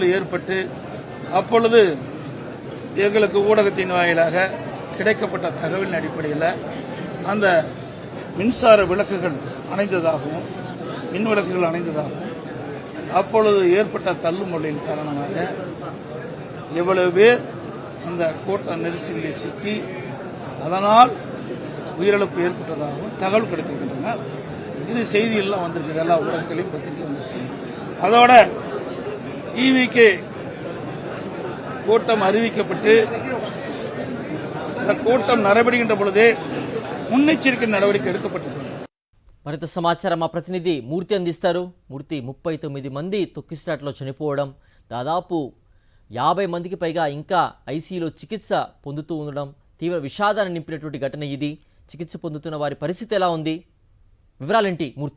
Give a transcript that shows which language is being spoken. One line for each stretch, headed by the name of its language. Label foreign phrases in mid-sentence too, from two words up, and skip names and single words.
Tamil: ஏற்பட்டு அப்பொழுது எங்களுக்கு ஊடகத்தின் வாயிலாக கிடைக்கப்பட்ட தகவலின் அடிப்படையில் அந்த மின்சார விளக்குகள் அணைந்ததாகவும் மின் விளக்குகள் அணைந்ததாகவும் அப்பொழுது ஏற்பட்ட தள்ளுமுள்ளின் காரணமாக எவ்வளவு பேர் அந்த கூட்ட நெரிசலில் சிக்கி அதனால் உயிரிழப்பு ஏற்பட்டதாகவும் தகவல் கிடைத்திருக்கின்றன. இது செய்தியெல்லாம் வந்திருக்கு, எல்லா ஊடகத்திலையும் பத்திரிக்கை வந்த செய்தி. அதோட ஈவிக்கு கூட்டம் அறிவிக்கப்பட்டு இந்த கூட்டம் நடைபெறுகின்ற பொழுதே முன்னெச்சரிக்கை நடவடிக்கை எடுக்கப்பட்டிருக்கிறது.
Telugu: మరింత సమాచారం మా ప్రతినిధి మూర్తి అందిస్తారు. మూర్తి, 39 మంది తొక్కిసలాటలో చనిపోవడం, దాదాపు 50 మందికి పైగా ఇంకా ఐసీయూలో చికిత్స పొందుతూ ఉండడం తీవ్ర విషాదాన్ని నింపినటువంటి ఘటన ఇది. చికిత్స పొందుతున్న వారి పరిస్థితి ఎలా ఉంది? వివరాలేంటి మూర్తి?